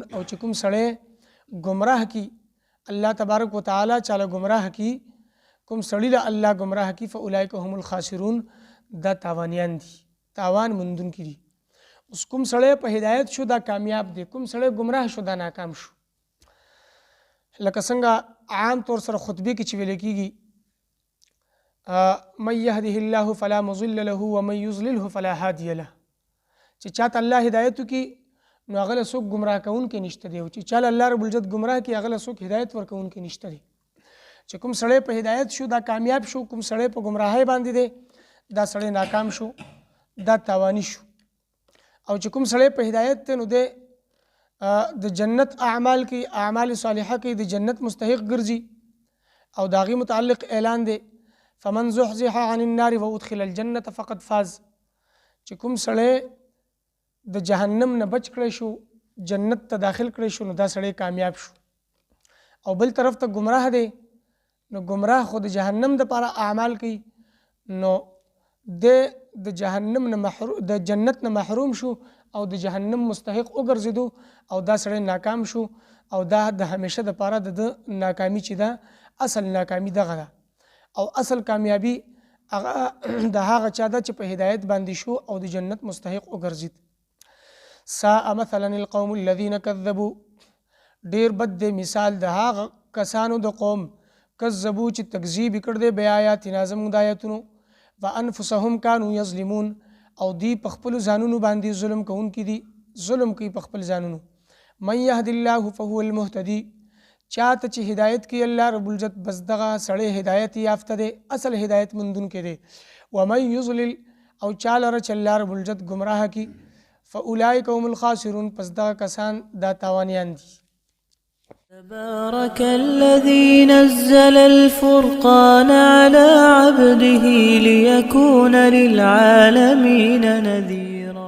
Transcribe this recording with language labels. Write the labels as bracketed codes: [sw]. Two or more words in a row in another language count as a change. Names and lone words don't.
[ps] او چې کوم سړی گمراه کی الله تبارک وتعالی چاله گمراه کی، کوم سړی له الله گمراه کی [ar] فاولئک هم الخاسرون، [ps] دا تاوانیان دي، تاوان مندون کی دي. اوس کوم سړی په هدایت شو دا کامیاب دی، کوم سړی گمراه شو دا ناکام شو. لکه څنګه عام طور سره خطبه کې چې ویل کېږي [ar] من يهده الله فلا مضل له ومن يضلله فلا هادي له، [ps] چې چاته الله هدایت وکړي نو هغه له څوک ګمراه کوونکی نشته دی، او چې چاله الله رب العزت ګمراه کړي هغه له څوک هدایت ورکوونکی نشته دی. چې کوم سړی په هدایت شو دا کامیاب شو، کوم سړی په ګمراهۍ باندې دی دا سړی ناکام شو، دا تاوانی شو. او چې کوم سړی په هدایت دی نو دی د جنت اعمال کی، اعمال صالحه کی، د جنت مستحق ګرځي. او د هغې متعلق اعلان دی [ar] فمن زحزح عن النار وادخل الجنة فقد فاز، [ps] چې کوم سړی د جهنم نه بچ کړی شو جنت ته داخل کړی شو نو دا سړی کامیاب شو. او بل طرف ته گمراه دی نو گمراه خو د جهنم دپاره اعمال کوي نو د جهنم نه د جنت نه محروم شو او د جهنم مستحق وګرځېدو، او دا سړی ناکام شو. او دا د همیشه دپاره د ناکامي چې ده اصل ناکامي دغه ده. او اصل کامیابی هغه د هغه چا ده چې په هدایت باندې شو او د جنت مستحق وګرځید. [ar] ساء مثلا القوم الذين كذبوا، [ps] ډیر بد دی مثال د هغه کسانو د قوم کذبو چې تکذیب کړ دی بیااتنا زموږ د آیاتونو، [ar] وانفسهم كانوا يظلمون، [ps] او دی په خپلو ځانونو باندې ظلم کوونکي دي، ظلم کوي په خپل ځانونو. [ar] من يهد الله فهو المهتدي، [ps] چاته چې هدایت کوي الله رب العزت بس دغه سړی هدایت یافته دی، اصل هدایت مندونکی دی. [ar] ومن یضلل، [ps] او چا لره چې الله رب العزت گمراه کی [ar] فاولئک هم الخاسرون، [ps] پس دغه کسان دا تاوانیان دي. [ar] تبارك الذي نزل الفرقان على عبده ليكون للعالمين نذيرا.